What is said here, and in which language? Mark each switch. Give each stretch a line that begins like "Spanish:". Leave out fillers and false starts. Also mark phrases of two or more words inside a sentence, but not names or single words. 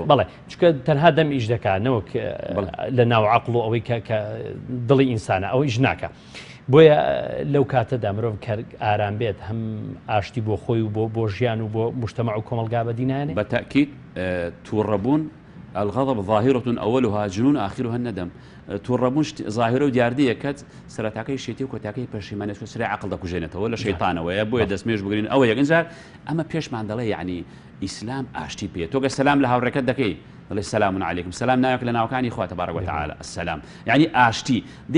Central Kurdish: بەڵێ چونکە تەنها دەم ئیش دەکاتنەوە لە ناو عقل و ئەوەی کە دڵی ئینسانە ئەو ئیش ناکە بۆیە لەو کاتەدا مرۆڤ کە ئارام بێت هەم ئاشتی بۆ خۆی و بۆ ژیان و بۆ مجتەمع و کۆمەلگا بەدینانێ بەتەکید تووڕەبوون
Arabic: الغضب ظاهرة أولها جنون آخرها الندم
Central Kurdish: تووڕەبوون ظاهرە و دیاردەیە کەت سەرەتاکەی شێتی و کۆتاکەی پەشیمانێت سرێ عقل دەکوژێنێتەوە لە شەیطانەوەیە بۆیە دەستمێژ بگرین ئەوە یەکەنجار ئەمە پێشمان دەڵێ یعنی ئیسلام ئاشتی پێ تۆگە سەلام لە هاوڕێکەت دەکەی دەڵێ
Arabic: سەلام عەلەیکم
Central Kurdish: سەلام ناوێک لە ناوەکانی خوا
Arabic: تەبارەک وتەعالە
Central Kurdish: السەلام یعنی ئاشتی دەی